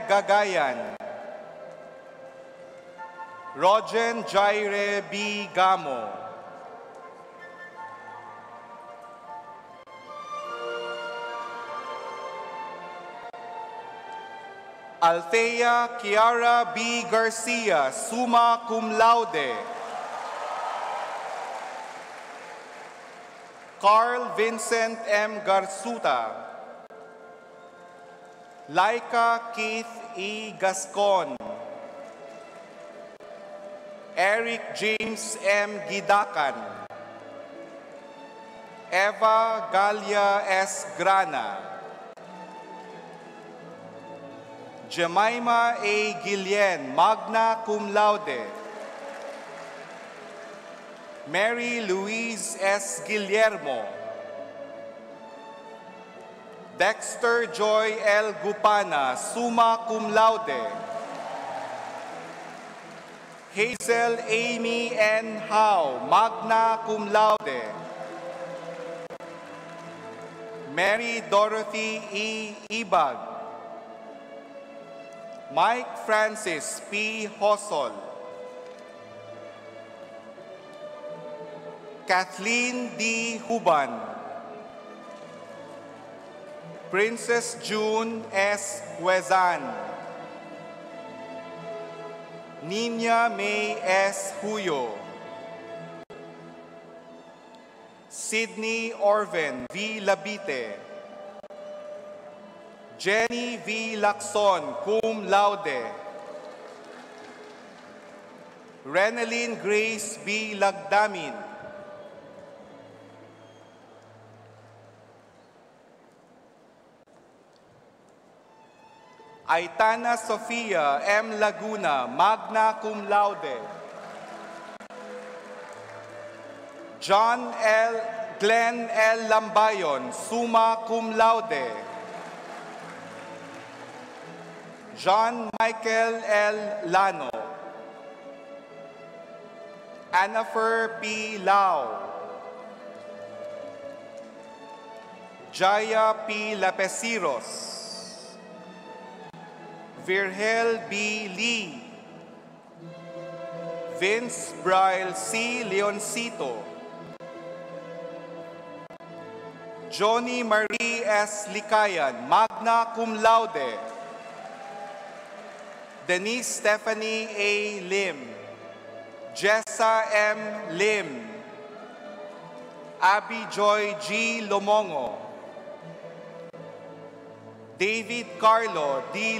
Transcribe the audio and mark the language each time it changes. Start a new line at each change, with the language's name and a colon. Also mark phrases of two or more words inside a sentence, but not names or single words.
Latin: Gagayan, Rogen Jaire B. Gamo, Althea Kiara B. Garcia, summa cum laude. Carl Vincent M. Garzuta, Laika Keith E. Gascon, Eric James M. Gidakan, Eva Galia S. Grana, Jemima A. Guillen, magna cum laude. Mary Louise S. Guillermo, Dexter Joy L. Gupana, summa cum laude. Hazel Amy N. Howe, magna cum laude. Mary Dorothy E. Ibag, Mike Francis P. Hosol, Kathleen D. Huban, Princess June S. Huezan, Nina May S. Huyo, Sydney Orven V. Labite, Jenny V. Lacson, cum laude. Reneline Grace B. Lagdamin, Aitana Sofia M. Laguna, magna cum laude. Glenn L. Lambayon, summa cum laude. John Michael L. Lano, Annafer P. Lau, Jaya P. Lapesiros, Virgel B. Lee, Vince Braille C. Leoncito, Johnny Marie S. Likayan, magna cum laude. Denise Stephanie A. Lim, Jessa M. Lim, Abby Joy G. Lomongo, David Carlo D.